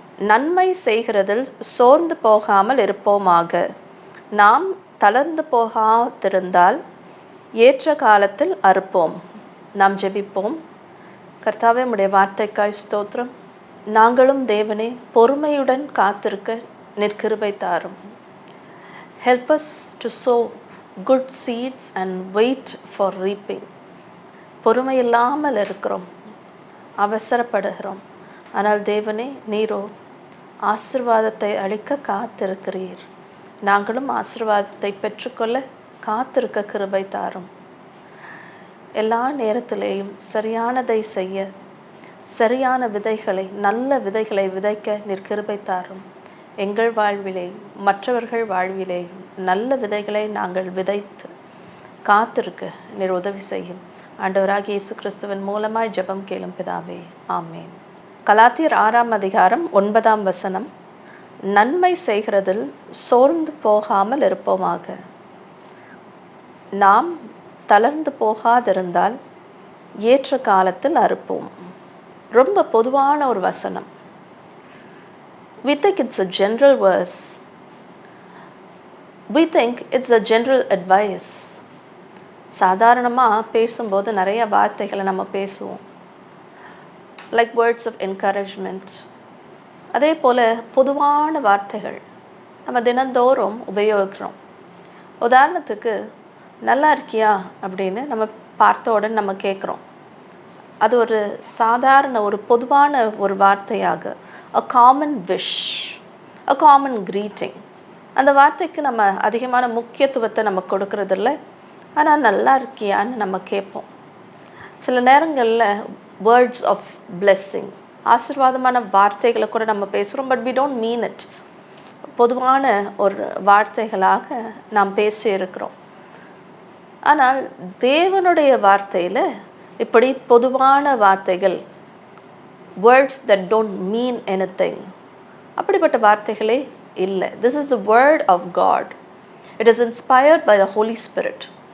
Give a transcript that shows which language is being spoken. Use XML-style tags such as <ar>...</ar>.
<ta>நன்மை செய்கிறதில் சோர்ந்து போகாமல் இருப்போமாக. நாம் தளர்ந்து போகாதிருந்தால் ஏற்ற காலத்தில் அறுப்போம். நாம் ஜெபிப்போம். கர்த்தாவே, உம்முடைய வார்த்தைக்காய் ஸ்தோத்திரம். நாங்களும் தேவனே பொறுமையுடன் காத்திருக்க நிற்கிருபை தாரும்.</ta> <en>Help us to sow good seeds and wait for reaping.</en> <ta>பொறுமை இல்லாமல் இருக்கிறோம், அவசரப்படுகிறோம். ஆனால் தேவனே, நீரோ ஆசீர்வாதத்தை அளிக்க காத்திருக்கிறீர். நாங்களும் ஆசீர்வாதத்தை பெற்றுக்கொள்ள காத்திருக்க கிருபை தாரும். எல்லா நேரத்திலேயும் சரியானதை செய்ய, சரியான விதைகளை, நல்ல விதைகளை விதைக்க நிற்கிருபை தாரும். எங்கள் வாழ்விலே, மற்றவர்கள் வாழ்விலே நல்ல விதைகளை நாங்கள் விதைத்து காத்திருக்க நீர் உதவி செய்யும். ஆண்டவராகிய இயேசு கிறிஸ்துவின் மூலமாய் ஜெபம் கேளும் பிதாவே, ஆமேன். கலாத்தியர் 6ஆம் அதிகாரம் 9ஆம் வசனம். நன்மை செய்கிறதில் சோர்ந்து போகாமல் இருப்போமாக. நாம் தளர்ந்து போகாதிருந்தால் ஏற்ற காலத்தில் அறுப்போம். ரொம்ப பொதுவான ஒரு வசனம்.</ta> <en>We think it's a general verse. We think it's a general advice.</en> <ta>சாதாரணமாக பேசும்போது நிறைய வார்த்தைகளை நம்ம பேசுவோம்,</ta> <en>Like words of encouragement.</en> <ta>அதே போல் பொதுவான வார்த்தைகள் நம்ம தினந்தோறும் உபயோகிக்கிறோம். உதாரணத்துக்கு, நல்லா இருக்கியா அப்படின்னு நம்ம பார்த்த உடனே நம்ம கேட்குறோம். அது ஒரு சாதாரண ஒரு பொதுவான ஒரு வார்த்தையாக,</ta> <en>a common wish, a common greeting.</en> <ta>அந்த வார்த்தைக்கு நம்ம அதிகமான முக்கியத்துவத்தை நம்ம கொடுக்கறதில்ல. ஆனால் நல்லா இருக்கியான்னு நம்ம கேட்போம். சில நேரங்களில்</ta> <en>words of blessing,</en> <ta>ஆசீர்வாதமான வார்த்தைகளை கூட நம்ம பேசுகிறோம்.</ta> <en>But we don't mean it.</en> <ta>பொதுவான ஒரு வார்த்தைகளாக நாம் பேசி இருக்கிறோம். ஆனால் தேவனுடைய வார்த்தையில் இப்படி பொதுவான வார்த்தைகள்,</ta> <en>words that don't mean anything,</en> <ta>அப்படிப்பட்ட வார்த்தைகளே இல்லை.</ta> <en>This is the word of God. It is inspired by the Holy Spirit.</en>